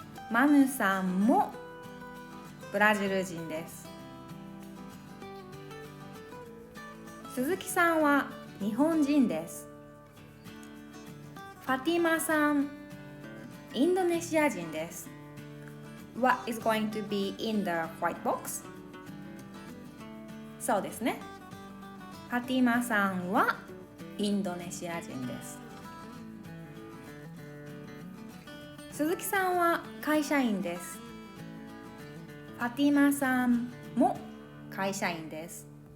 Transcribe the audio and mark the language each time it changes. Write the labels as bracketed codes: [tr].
[ja] マヌさんもブラジル人です。鈴木さんは日本人です。ファティマさん、インドネシア人です。 [en] What is going to be in the white box? [ja] そうですね。ファティマさんはインドネシア人です。鈴木さんは会社員です。ファティマさんも会社員です。